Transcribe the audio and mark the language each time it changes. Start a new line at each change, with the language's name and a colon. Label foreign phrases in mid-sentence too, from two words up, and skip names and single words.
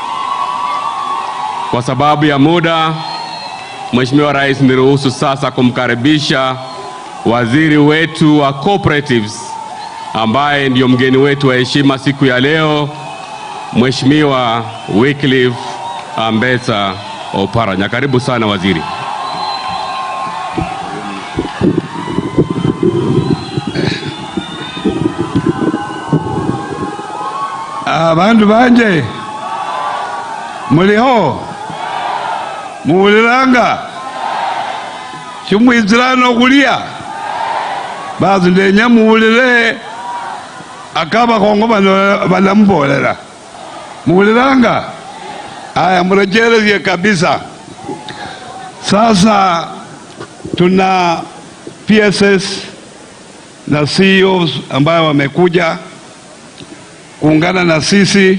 Swahili: Kwa sababu ya muda, Mheshimiwa Rais, niruhusu sasa kumkaribisha waziri wetu wa cooperatives ambaye ndio mgeni wetu wa heshima siku ya leo, Mheshimiwa Wycliffe Ambetsa Oparanya. Karibu sana waziri.
Luyia: Abantu banje muliho muwuliranga chumwizirano kulia bazi ndenya muwulire akaba kongo banambolera muwuliranga.
Swahili: Haya, mrejeleze kabisa. Sasa tuna PSS na CEOs ambao wamekuja kuungana na sisi.